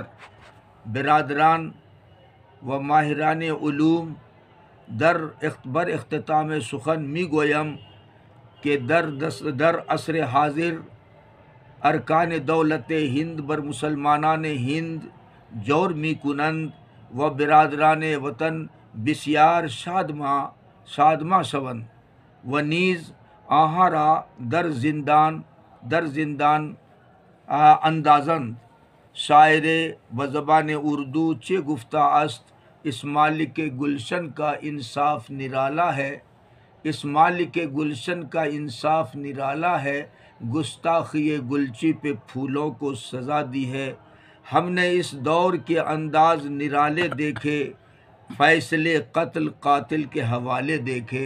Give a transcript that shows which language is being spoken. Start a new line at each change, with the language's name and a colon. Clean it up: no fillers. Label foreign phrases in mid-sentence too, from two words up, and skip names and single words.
Persian: برادران و ماہران علوم، بر اختتام سخن می گویم کہ در عصر حاضر ارکان دولت ہند بر مسلمانان ہند جور می کنند و برادران وطن بسیار شادما شوند و نیز آنها را در زندان اندازند۔ شاعر و زبان اردو چه گفتہ است
Urdu: اس مالک گلشن کا انصاف نرالا ہے، اس مالک گلشن کا انصاف نرالا ہے، گستاخی گلچی پہ پھولوں کو سزا دی ہے۔ ہم نے اس دور کے انداز نرالے دیکھے، فیصلے قتل قاتل کے حوالے دیکھے۔